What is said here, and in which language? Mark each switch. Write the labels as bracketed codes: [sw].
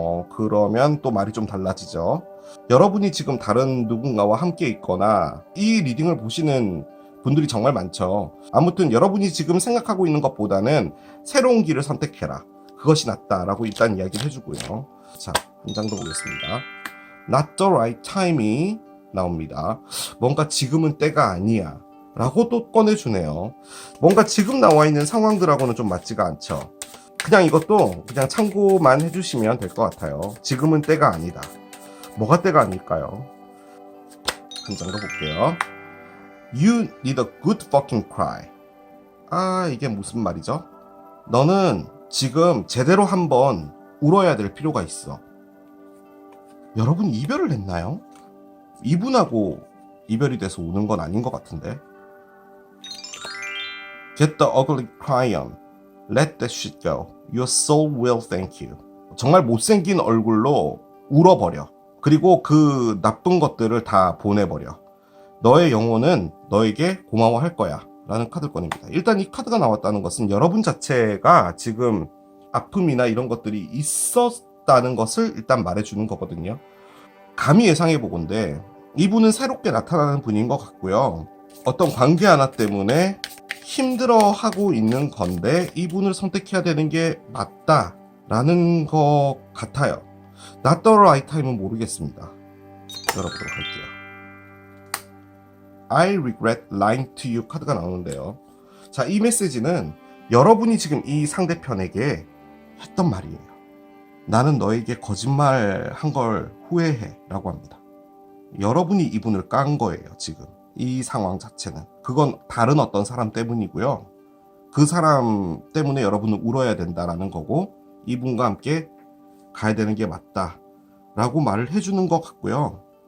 [ko] 그러면 또 말이 좀 달라지죠. 여러분이 지금 다른 누군가와 함께 있거나 이 리딩을 보시는 분들이 정말 많죠. 아무튼 여러분이 지금 생각하고 있는 것보다는 새로운 길을 선택해라. 그것이 낫다라고 일단 이야기를 해주고요. 자, 한 장 더 보겠습니다. [en] Not the right time이 [ko] 나옵니다. 뭔가 지금은 때가 아니야 라고 또 꺼내주네요. 뭔가 지금 나와 있는 상황들하고는 좀 맞지가 않죠. 그냥 이것도 그냥 참고만 해주시면 될 것 같아요. 지금은 때가 아니다. 뭐가 때가 아닐까요? 한 장 더 볼게요. [en] You need a good fucking cry. [ko] 아, 이게 무슨 말이죠? 너는 지금 제대로 한번 울어야 될 필요가 있어. 여러분 이별을 했나요? 이분하고 이별이 돼서 우는 건 아닌 것 같은데. [en] Get the ugly cry on. Let that shit go. Your soul will thank you. [ko] 정말 못생긴 얼굴로 울어버려. 그리고 그 나쁜 것들을 다 보내버려. 너의 영혼은 너에게 고마워할 거야 라는 카드를 꺼냅니다. 일단 이 카드가 나왔다는 것은 여러분 자체가 지금 아픔이나 이런 것들이 있었다는 것을 일단 말해주는 거거든요. 감히 예상해보건데 이분은 새롭게 나타나는 분인 것 같고요. 어떤 관계 하나 때문에 힘들어하고 있는 건데 이분을 선택해야 되는 게 맞다라는 것 같아요. [en] Not the right time은 [ko] 모르겠습니다. 열어보도록 할게요. [en] I regret lying to you [ko] 카드가 나오는데요. 자, 이 메시지는 여러분이 지금 이 상대편에게 했던 말이에요. 나는 너에게 거짓말 한 걸 후회해 라고 합니다. 여러분이 이분을 깐 거예요. 지금 이 상황 자체는. 그건 다른 어떤 사람 때문이고요. 그 사람 때문에 여러분은 울어야 된다라는 거고 이분과 함께 가야 되는 게 맞다 라고 말을 해주는 것 같고요.